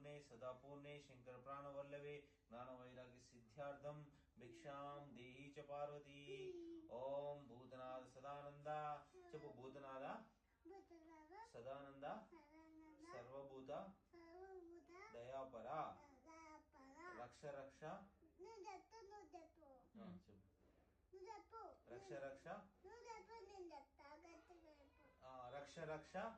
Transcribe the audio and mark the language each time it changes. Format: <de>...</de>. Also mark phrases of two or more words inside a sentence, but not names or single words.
<sa>सदा पूर्णे शंकर प्राणवल्लभे ज्ञान वैराग्य सिद्ध्यार्थम भिक्षां देहि च पार्वती। ओम भूतनाथ सदानंद చెప్పు భూతనాథ సదానంద సర్వభూత దయాపర రక్ష రక్ష రక్ష రక్ష రక్ష రక్ష</sa>